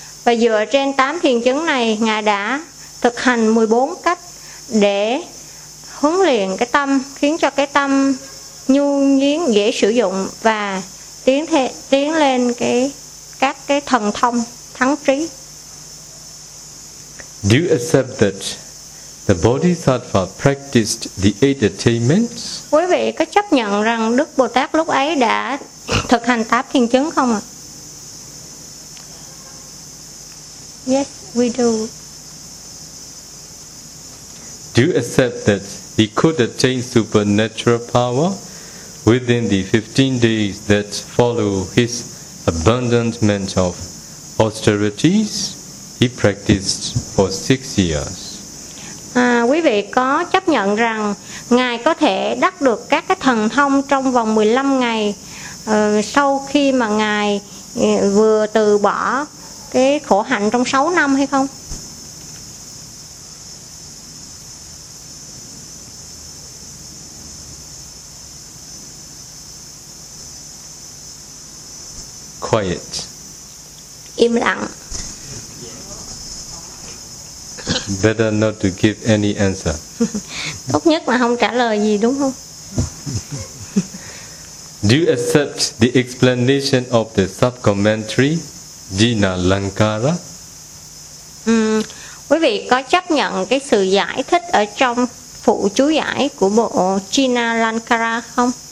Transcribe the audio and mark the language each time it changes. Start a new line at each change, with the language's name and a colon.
Vietnamese: Và dựa trên 8 thiền chứng này, Ngài đã thực hành 14 cách để huấn luyện cái tâm, khiến cho cái tâm nhu nhuyễn dễ sử dụng và tiến lên các thần thông thắng trí.
English: Do you accept that the Bodhisattva practiced the 8 attainments?
Vietnamese: Quý vị có chấp nhận rằng Đức Bồ Tát lúc ấy đã thực hành 8 thiền chứng không ạ?
English: Yes, we do. Do you accept that he could attain supernatural power within the 15 days that follow his abandonment of austerities he practiced for 6 years?
Vietnamese: Quý vị có chấp nhận rằng Ngài có thể đắc được các cái thần thông trong vòng 15 ngày sau khi mà Ngài vừa từ bỏ cái khổ hạnh trong 6 năm hay không?
English: Quiet.
Vietnamese: Im lặng.
English: Better not to give any answer.
Vietnamese: Tốt nhất là không trả lời gì, đúng không?
English: Do you accept the explanation of the sub-commentary Jinalankara?
Vietnamese: Quý vị có chấp nhận cái sự giải thích ở trong phụ chú giải của bộ Jinalankara không?